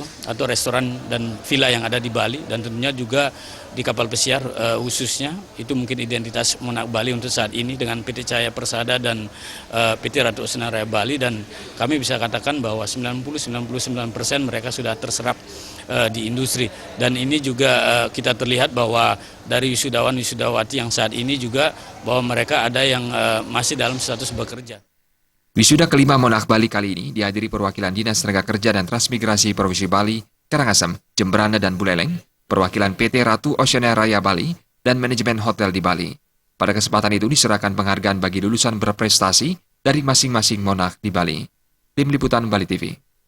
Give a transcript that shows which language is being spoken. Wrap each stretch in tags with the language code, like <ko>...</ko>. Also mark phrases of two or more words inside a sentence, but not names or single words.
<id>atau restoran dan villa yang ada di Bali, dan tentunya juga di kapal pesiar khususnya itu mungkin identitas Monarch Bali untuk saat ini dengan PT Cahaya Persada dan PT Ratu Oceania Raya Bali, dan kami bisa katakan bahwa 99% mereka sudah terserap di industri, dan ini juga kita terlihat bahwa dari wisudawan-wisudawati yang saat ini juga bahwa mereka ada yang masih dalam status bekerja. Wisuda kelima Monarch Bali kali ini dihadiri perwakilan Dinas Tenaga Kerja dan Transmigrasi Provinsi Bali, Karangasem, Jembrana, dan Buleleng, perwakilan PT Ratu Oceania Raya Bali, dan manajemen hotel di Bali. Pada kesempatan itu diserahkan penghargaan bagi lulusan berprestasi dari masing-masing Monarch di Bali. Tim Liputan Bali TV.</id>